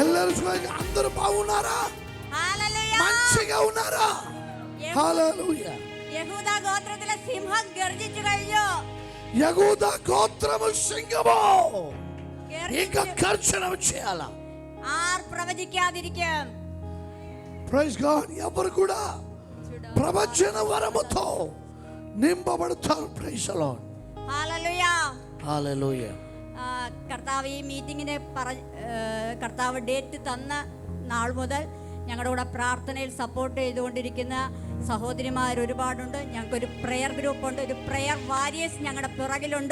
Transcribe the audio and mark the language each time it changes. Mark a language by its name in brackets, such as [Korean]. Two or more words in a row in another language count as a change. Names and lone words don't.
[Telugu] అందరూ బాగున్నారా? హల్లెలూయా. మంచిగా ఉన్నారా? హల్లెలూయా. [Malayalam] യഹൂദാ ഗോത്രത്തിലെ സിംഹം ഗർജിച്ചു കഴിഞ്ഞു. [Telugu] యూదా గోత్రము సింహము ఇంకా గర్జన చేయాలా? [Malayalam] ആർ പ്രവചിക്കാതിരിക്കും? [English] praise God. [Telugu] ఎవరు కూడా ప్రవచన వరముతో నింపబడతారు. [English] praise the Lord. [Malayalam] ഹല്ലേലൂയാ. ഹല്ലേലൂയ. കർത്താവ് ഈ മീറ്റിങ്ങിന് കർത്താവ് ഡേറ്റ് തന്ന നാൾ മുതൽ ഞങ്ങളുടെ കൂടെ പ്രാർത്ഥനയിൽ സപ്പോർട്ട് ചെയ്തുകൊണ്ടിരിക്കുന്ന സഹോദരിമാർ ഒരുപാടുണ്ട്. ഞങ്ങൾക്കൊരു പ്രെയർ ഗ്രൂപ്പുണ്ട്, ഒരു [English] prayer warriors [Malayalam] ഞങ്ങളുടെ പിറകിലുണ്ട്.